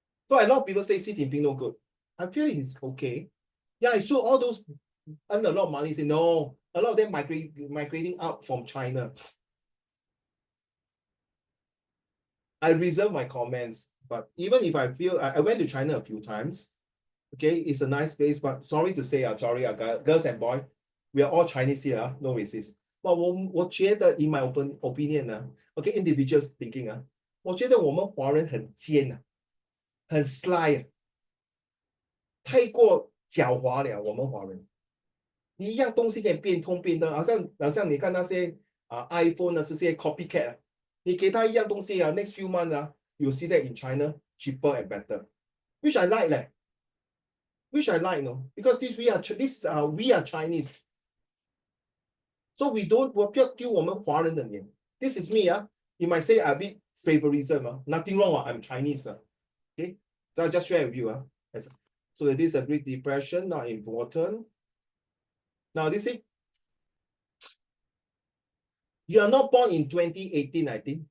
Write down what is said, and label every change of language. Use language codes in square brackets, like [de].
[en] So a lot of people say Xi Jinping no good. I feel he's okay. Yeah, I saw all those earn a lot of money. Say no, a lot of them migrating out from China. I reserve my comments, but even if I feel I went to China a few times. Okay, it's a nice place, but sorry to say, girls and boys, we are all Chinese here, no racist. But [zh] 我觉得 [en] in my opinion okay, individuals thinking [zh] 我觉得我们华人很尖很 [en] sly [zh] 太过狡猾了，我们华人。你一样东西可以变通变的，好像你看那些iPhone 这些 copycat 你给他一样东西 [en] next few months you see that in China cheaper and better, which I like [zh] 嘞。 [en] Which I like, because we are Chinese. So we don't [zh] 我不要丢我们华人的脸。 [en] This is me, you might say a bit favorism, nothing wrong, I'm Chinese. Okay, so I'll just share with you. So this is a Great Depression, not important. Now this is, you are not born in 2018, I think.